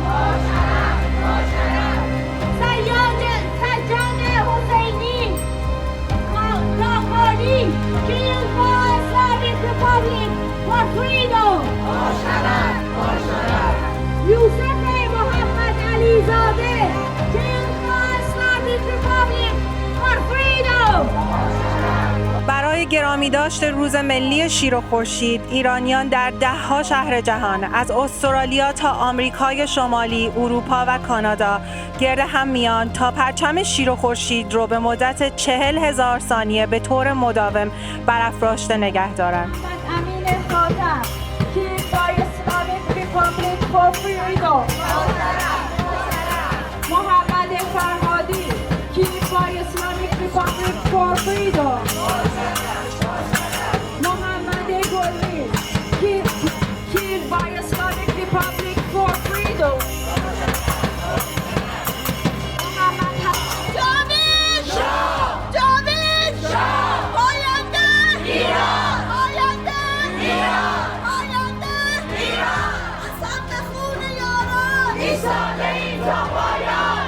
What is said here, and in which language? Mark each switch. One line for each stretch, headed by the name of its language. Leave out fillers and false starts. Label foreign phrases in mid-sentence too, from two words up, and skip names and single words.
English: Sajjad Hosseini Khanbari killed for Islamic Republic for freedom. Yusuf Muhammad Alizadeh killed for Islamic Republic for freedom.
Persian: برای گرامی داشت روز ملی شیر و خورشید، ایرانیان در ده‌ها شهر جهان از استرالیا تا آمریکای شمالی، اروپا و کانادا گرد هم میان تا پرچم شیر و خورشید رو به مدت 40,000 ثانیه به طور مداوم برافراشته نگه دارند.
English: امین خاتم killed by Islamic Republic for freedom. محمد فرهادی killed by Islamic Republic for freedom. محمد گلی killed by Islamic Republic for freedom.
Persian: جاوید شاه آینده ایران قسم به خون یاران ایستاده ایم تا پایان.